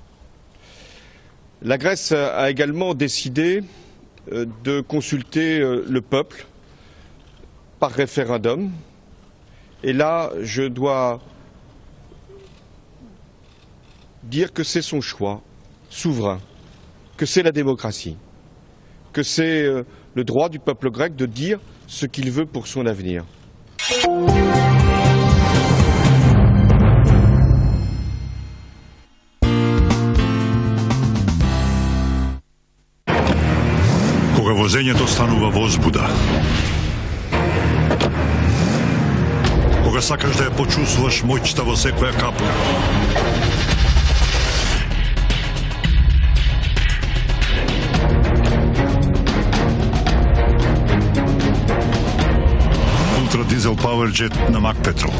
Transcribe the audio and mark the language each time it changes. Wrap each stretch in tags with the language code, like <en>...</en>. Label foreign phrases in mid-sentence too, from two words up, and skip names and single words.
<fr>La Grèce a également décidé de consulter le peuple par référendum, et là, je dois dire que c'est son choix souverain, que c'est la démocratie, que c'est le droit du peuple grec de dire ce qu'il veut pour son avenir.</fr> <mk>Кога возењето станува возбуда, кога сакаш да ја почувствуваш моќта во секоја капка, Дизел Powerjet на Макпетрол.</mk>